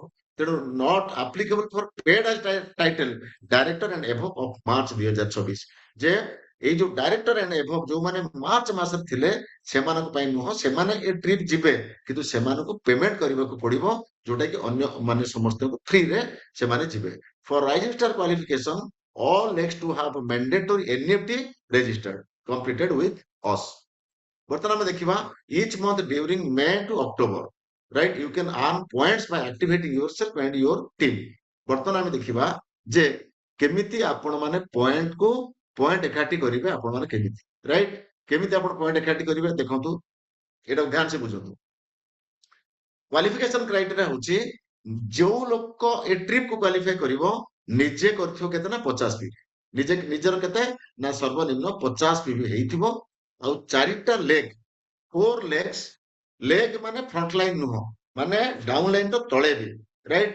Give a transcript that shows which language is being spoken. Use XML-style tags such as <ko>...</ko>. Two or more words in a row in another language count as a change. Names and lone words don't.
<or>ତେଣୁ</or> <en>not applicable for paid as title director and above of March 2024,</en> <or>ଯେ ଏଇ ଯୋଉ</or> <en>director and above</en> <or>ଯୋଉମାନେ ମାର୍ଚ୍ଚ ମାସରେ ଥିଲେ ସେମାନଙ୍କ ପାଇଁ ନୁହଁ, ସେମାନେ ଏ ଟ୍ରିପ୍ ଯିବେ କିନ୍ତୁ ସେମାନଙ୍କୁ ପେମେଣ୍ଟ କରିବାକୁ ପଡିବ, ଯୋଉଟା କି ଅନ୍ୟ ମାନେ ସମସ୍ତଙ୍କୁ ଫ୍ରିରେ ସେମାନେ ଯିବେ।</or> <en>for rising star qualification all next to have a mandatory NEFT registered completed with us.</en> <or>ବର୍ତ୍ତମାନ ଆମେ ଦେଖିବା</or> <en>each month during May to October, right? You can earn points by activating yourself and your team.</en> <or>ବର୍ତ୍ତମାନ ଆମେ ଦେଖିବା ଯେ କେମିତି ଆପଣ ମାନେ ପଏଣ୍ଟ ଏକାଠି କରିବେ, ଆପଣ ମାନେ କେମିତି, ରାଇଟ୍? କେମିତି ଆପଣ ପଏଣ୍ଟ ଏକାଠି କରିବେ ଦେଖନ୍ତୁ, ଏଇଟା ଧ୍ୟାନ ସେ ବୁଝନ୍ତୁ।</or> <en>qualification criteria</en> <or>ହଉଛି ଯୋଉ ଲୋକ ଏ ଟ୍ରିପ୍ କୁ କ୍ୱାଲିଫାଇ କରିବ ନିଜେ କରିଥିବ କେତେ ନା 50 ପିଭି, ନିଜର କେତେ ନା ସର୍ବନିମ୍ନ 50 ପିଭି ହେଇଥିବ, ଆଉ 4ଟା ଲେଗ 4 ଲେଗ୍ସ, ଲେଗ ମାନେ</or> <en>front line</en> <or>ନୁହଁ, ମାନେ</or> <en>down line</en> <or>ତ ତଳେ ବି, ରାଇଟ୍?</or>